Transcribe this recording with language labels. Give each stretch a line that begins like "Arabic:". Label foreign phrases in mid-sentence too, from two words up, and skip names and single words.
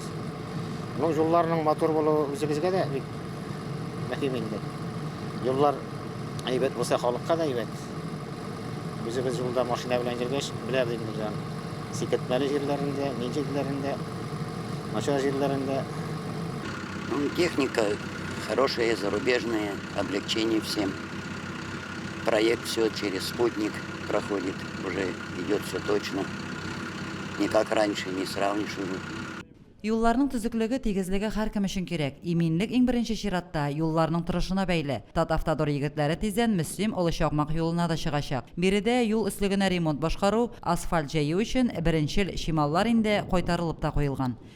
Tatar: Ну, юлларның мотор булуы үзебезгә дә бик мөһим инде. Юллар әйбәт булса халыкка да әйбәт. Үзебез юлда машина белән йөргәч, беләбез инде. Сикетмәле җирләрендә, ничекләрендә, начар җирләрендә.
Russian: Техника хорошая, зарубежная, облегчение всем. Проект все через спутник проходит, уже идет все точно. Не как раньше, не сравнишь уже.
Tatar: Юлларның төзеклеге, тигезлеге һәркем өчен кирәк. Иминлек иң беренче чиратта юлларның торышына бәйле. Татавтодор егетләре тиздән Мөслим Олы Чакмак юлына да чыгачак. Биредә юл өслегенә ремонт башкару, асфальт җәю өчен беренчел чималлар инде кайтарылып та куелган.